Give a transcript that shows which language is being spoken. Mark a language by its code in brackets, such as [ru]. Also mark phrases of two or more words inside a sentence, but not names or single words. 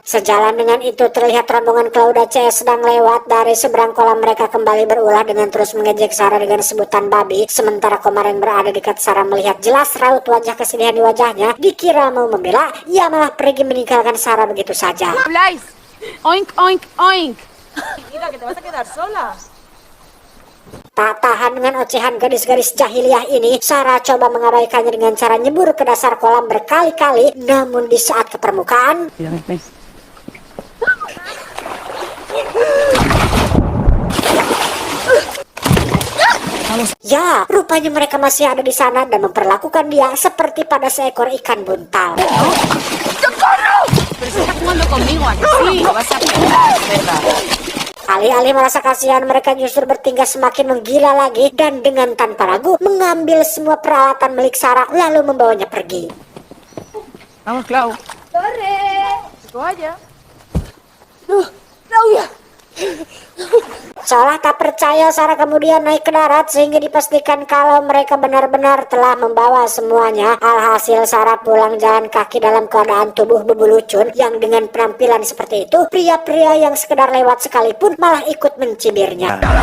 [id] Sejalan dengan itu terlihat rombongan Claudia CS sedang lewat. Dari seberang kolam mereka kembali berulah dengan terus mengejek Sarah dengan sebutan babi. Sementara Komar yang berada dekat Sarah melihat jelas raut wajah kesedihan di wajahnya. Dikira mau membela, ia malah pergi meninggalkan Sarah begitu saja. Oink, oink, oink. [es] Mira, que te vas a quedar sola. [id] Tak tahan dengan ocehan gadis-gadis jahiliyah ini, Sarah coba mengabaikannya dengan cara nyebur ke dasar kolam berkali-kali. Namun di saat ke permukaan, ya, rupanya mereka masih ada di sana dan memperlakukan dia seperti pada seekor ikan buntal. Alih-alih merasa kasihan, mereka justru bertingkah semakin menggila lagi dan dengan tanpa ragu mengambil semua peralatan milik Sarah lalu membawanya pergi. [es] Vamos, Clau. Corre. Toalla. Claudia. [id] Seolah tak percaya, Sarah kemudian naik ke darat sehingga dipastikan kalau mereka benar-benar telah membawa semuanya. Alhasil Sarah pulang jalan kaki dalam keadaan tubuh bebulucun yang dengan penampilan seperti itu, pria-pria yang sekedar lewat sekalipun malah ikut mencibirnya.